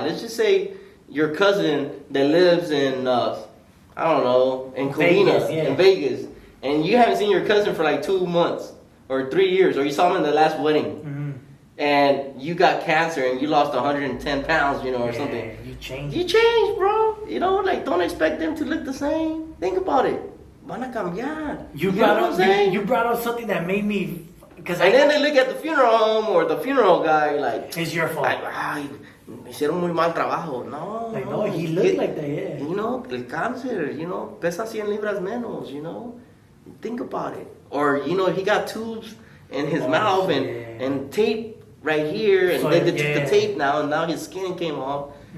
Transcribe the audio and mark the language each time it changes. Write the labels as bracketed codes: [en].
[en] Let's just say your cousin that lives in I don't know, in Covina, in Vegas, and you haven't seen your cousin for like 2 months or 3 years, or you saw him in the last wedding, and you got cancer and you lost 110 pounds, or something. You changed. You changed, bro. Like don't expect them to look the same. Think about it. [es] Van a cambiar. [en] You brought up something that made me. And then they look at the funeral home or the funeral guy like it's your fault. [es] Ay, hicieron muy mal trabajo. [en] No, no, he looked like that, yeah. [es] El cáncer, pesa 100 libras menos, [en] Think about it. Or, he got tubes in his mouth and tape right here, and they took the tape now, and now his skin came off.